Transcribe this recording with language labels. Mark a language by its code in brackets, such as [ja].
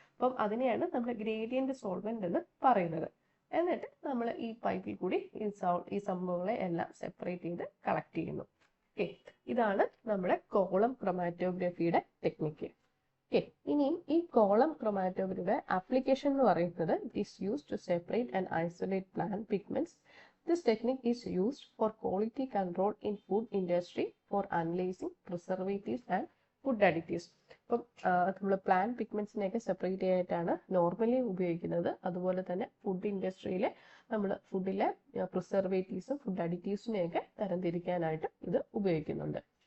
[ml] അപ്പം അതിനെയാണ് നമ്മൾ ഗ്രേഡിയന്റ് സോൾവെന്റ് എന്ന് പറയുന്നത്. എന്നിട്ട് നമ്മൾ ഈ പൈപ്പിൽ കൂടി ഈ സംഭവങ്ങളെ എല്ലാം സെപ്പറേറ്റ് ചെയ്ത് കളക്ട് ചെയ്യുന്നു. ഓക്കെ, ഇതാണ് നമ്മുടെ കോളം ക്രൊമാറ്റോഗ്രഫിയുടെ ടെക്നിക്ക്. ഓക്കെ, ഇനിയും ഈ കോളം ക്രൊമാറ്റോഗ്രഫിയുടെ ആപ്ലിക്കേഷൻ എന്ന് പറയുന്നത് [en] It is used to separate and isolate plant pigments. This technique is used for quality control in food industry for analyzing preservatives and food additives. [ml] അപ്പം നമ്മൾ plant പിഗ്മെന്റ്സിനെയൊക്കെ separate ചെയ്യാനായിട്ടാണ് normally ഉപയോഗിക്കുന്നത്. അതുപോലെ തന്നെ ഫുഡ് ഇൻഡസ്ട്രിയിലെ നമ്മൾ ഫുഡിലെ പ്രിസർവേറ്റീവ്സും food അഡിറ്റീവ്സിനെയൊക്കെ തരംതിരിക്കാനായിട്ട് ഇത് ഉപയോഗിക്കുന്നുണ്ട്.